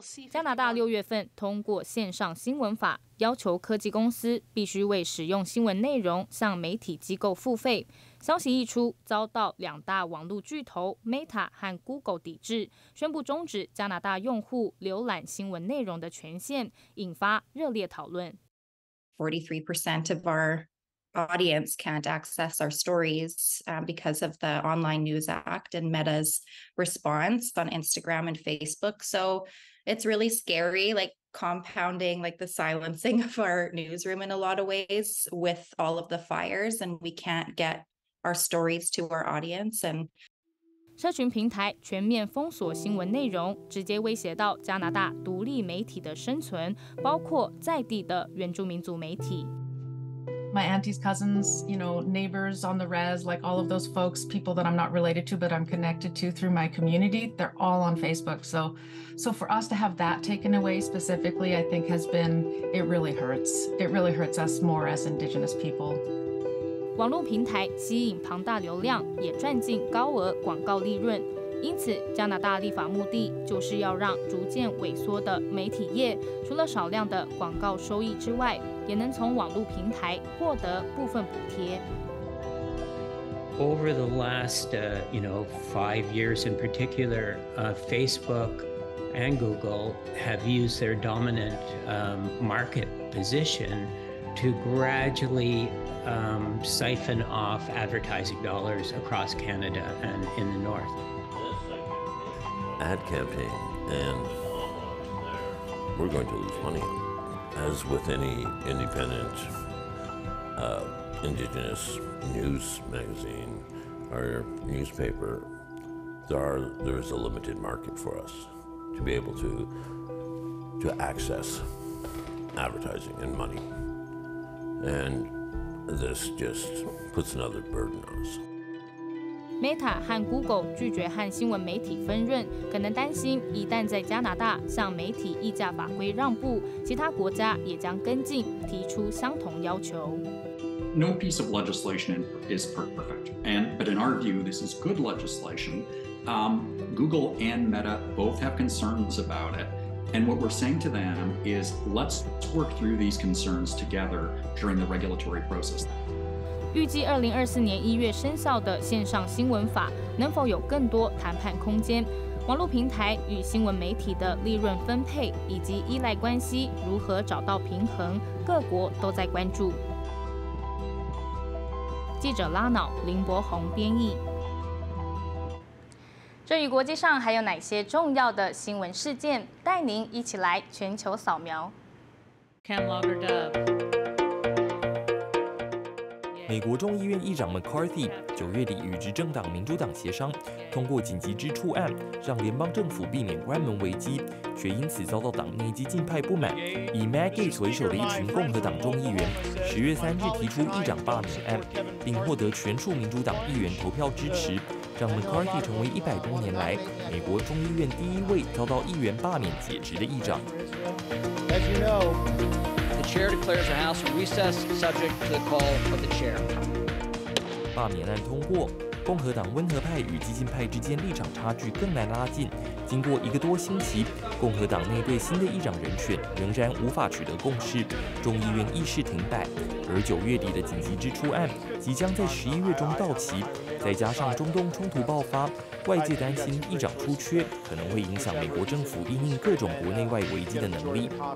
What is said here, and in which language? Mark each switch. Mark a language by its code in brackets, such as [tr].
[zh] 加拿大6月份通过线上新闻法，要求科技公司必须为使用新闻内容向媒体机构付费。消息一出，遭到2大网络巨头 Meta 和 Google 抵制，宣布终止加拿大用户浏览新闻内容的权限，引发热烈讨论。 [en] 43% of our audience can't access our stories because of the Online News Act and Meta's response on Instagram and Facebook. So it's really scary, compounding the silencing of our newsroom in a lot of ways with all of the fires, and we can't get our stories to our audience. And [zh] 社群平台全面封锁新闻内容，直接威胁到加拿大独立媒体的生存，包括在地的原住民族媒体。 [en] My aunties, cousins, neighbors on the res, all of those folks, people that I'm not related to, but I'm connected to through my community, they're all on Facebook. So for us to have that taken away specifically, I think it really hurts. It really hurts us more as Indigenous people. [zh] 网络平台吸引庞大流量，也赚进高额广告利润。因此，加拿大立法目的就是要让逐渐萎缩的媒体业，除了少量的广告收益之外，也能从网络平台获得部分补贴。 [en] Over the last, 5 years in particular, Facebook and Google have used their dominant market position to gradually siphon off advertising dollars across Canada and in the north. Ad campaign, and we're going to lose money. As with any independent Indigenous news magazine or newspaper, there is a limited market for us to be able to access advertising and money. And this just puts another burden on us. [zh] Meta 和 Google 拒绝和新闻媒体分润，可能担心一旦在加拿大向媒体议价法规让步，其他国家也将跟进，提出相同要求。 [en] No piece of legislation is perfect, but in our view, this is good legislation. Google and Meta both have concerns about it, and what we're saying to them is, let's work through these concerns together during the regulatory process. [zh] 预计2024年1月生效的线上新闻法能否有更多谈判空间？网络平台与新闻媒体的利润分配以及依赖关系如何找到平衡，各国都在关注。记者拉瑙、林柏宏编译。至于国际上还有哪些重要的新闻事件，带您一起来全球扫描。美国众议院议长 McCarthy 9月底与执政党民主党协商，通过紧急支出案，让联邦政府避免关门危机，却因此遭到党内激进派不满。以 Mahu 为首的一群共和党众议员10月3日提出议长罢免案，并获得全数民主党议员投票支持，让 McCarthy 成为100多年来美国众议院第1位遭到议员罢免解职的议长。 [en] The chair declares the House in recess, subject to the call of the chair. [zh] 罢免案通过，共和党温和派与激进派之间立场差距更难拉近。经过1个多星期，共和党内对新的议长人选仍然无法取得共识，众议院议事停摆。而9月底的紧急支出案即将在11月中到期，再加上中东冲突爆发，外界担心议长出缺可能会影响美国政府因应各种国内外危机的能力。